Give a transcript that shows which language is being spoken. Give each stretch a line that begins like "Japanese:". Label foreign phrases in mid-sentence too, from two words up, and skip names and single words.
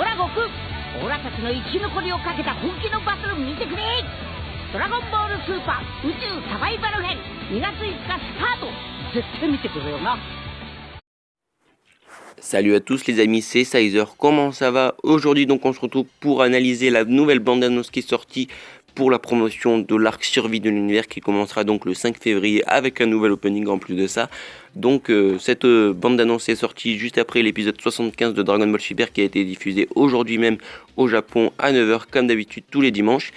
Japanese: オラたちの生き残りをかけた本気のバトル見てくれ。ドラゴンボールスーパー宇宙サバイバル編2月5日スタート。絶対見てくれよな。
French: Salut à tous les amis, c'est Sizer, comment ça va? Aujourd'hui donc on se retrouve pour analyser la nouvelle bande-annonce qui est sortie pour la promotion de l'arc survie de l'univers qui commencera donc le 5 février avec un nouvel opening en plus de ça. Donc cette bande-annonce est sortie juste après l'épisode 75 de Dragon Ball Super qui a été diffusé aujourd'hui même au Japon à 9h comme d'habitude tous les dimanches.